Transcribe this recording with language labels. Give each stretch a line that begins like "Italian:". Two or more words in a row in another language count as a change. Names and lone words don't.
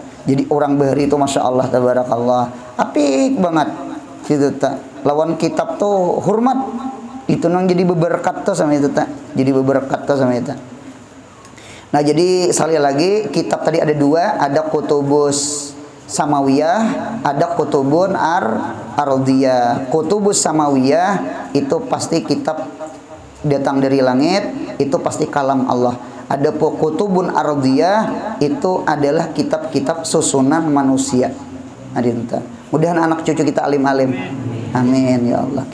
Indonesian: Jadi orang bahari itu
Arabic: ما شاء الله تبارك الله
Indonesian: apik banget gitu tak.
Banjar: Lawan kitab tuh hormat itu nang jadi beberkat tuh sama itu tak.
Indonesian: Jadi beberkat tuh sama itu. Nah jadi sekali lagi kitab tadi ada dua, ada
Arabic: كتب سماوية,
Indonesian: ada
Arabic: كتب أرضية. كتب سماوية
Indonesian: itu pasti kitab datang dari langit, itu pasti
Arabic: كلام الله.
Indonesian: Ada
Arabic: كتب أرضية
Indonesian: itu adalah kitab-kitab susunan manusia.
Banjar: Adinta.
Indonesian: Mudahan anak cucu kita alim-alim. Amin ya Allah.